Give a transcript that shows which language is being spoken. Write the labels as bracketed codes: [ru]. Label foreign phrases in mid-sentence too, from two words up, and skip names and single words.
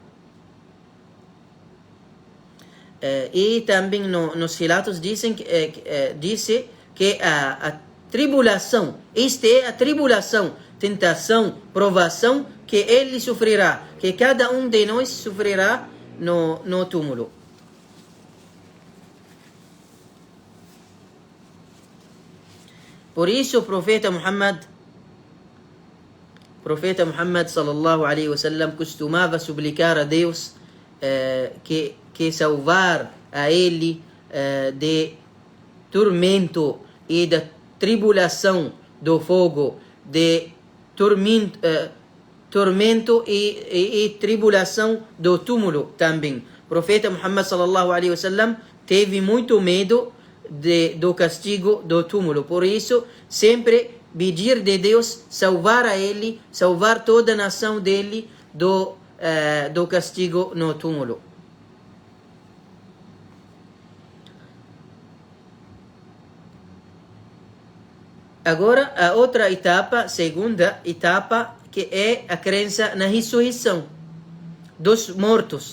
[pt] E também nos relatos disse que a tribulação, esta é a tribulação, tentação, provação que ele sofrerá, que cada um de nós sofrerá no túmulo. Por isso o profeta Muhammad [ar] صلى الله عليه وسلم [pt] costumava suplicar a Deus que salvar a ele de tormento e da tribulação do fogo, de tormento e tribulação do túmulo também. O profeta Muhammad [ar] صلى الله عليه وسلم [pt] teve muito medo do castigo do túmulo. Por isso, sempre pedir de Deus salvar a ele, salvar toda a nação dele do castigo no túmulo. Agora, a outra etapa, segunda etapa, que é a crença na ressurreição dos mortos.